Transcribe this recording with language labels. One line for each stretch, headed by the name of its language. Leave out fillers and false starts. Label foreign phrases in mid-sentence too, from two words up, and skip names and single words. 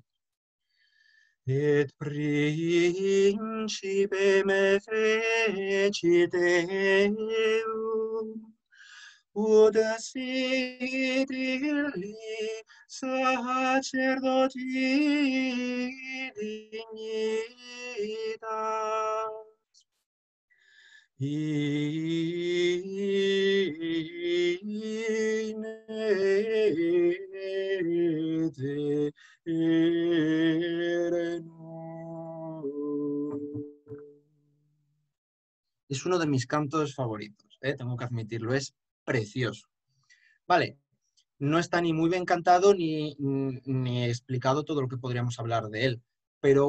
Latin: Et principem fecit Deum, ut sit illi sacerdoti dignitas.
Spanish: In Es uno de mis cantos favoritos, tengo que admitirlo, es precioso. Vale, no está ni muy bien cantado ni explicado todo lo que podríamos hablar de él, pero